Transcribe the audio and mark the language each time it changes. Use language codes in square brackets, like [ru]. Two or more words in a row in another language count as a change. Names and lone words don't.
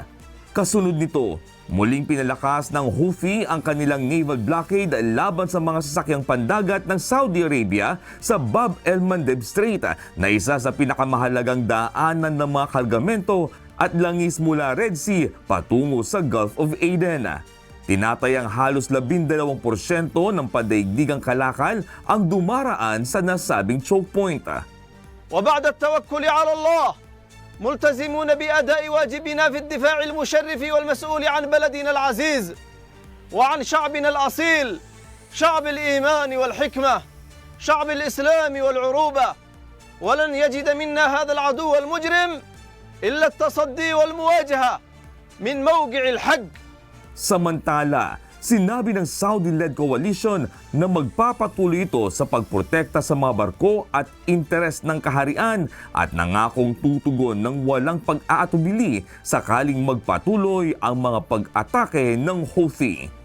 [tl] Kasunod nito, muling pinalakas ng Houthi ang kanilang [en] naval blockade [tl] laban sa mga sasakyang pandagat ng Saudi Arabia sa Bab el-Mandeb Strait, na isa sa pinakamahalagang daanan ng mga kargamento at langis mula Red Sea patungo sa Gulf of Aden. Tinatayang halos 12% ng pandaigdigang kalakal ang dumaraan sa nasabing [en] choke point. [ar] وبعد التوكل على الله ملتزمون بأداء واجبنا في الدفاع المشرف والمسؤول عن بلدنا العزيز وعن شعبنا الأصيل، شعب الإيمان والحكمة، شعب الإسلام والعروبة، ولن يجد منا هذا العدو المجرم إلا التصدي والمواجهة من موقع الحق. [tl] Samantala, sinabi ng [en] Saudi-led coalition [tl] na magpapatuloy ito sa pagprotekta sa mga barko at interes ng kaharian at nangakong tutugon ng walang pag-aatubili sakaling magpatuloy ang mga pag-atake ng Houthi.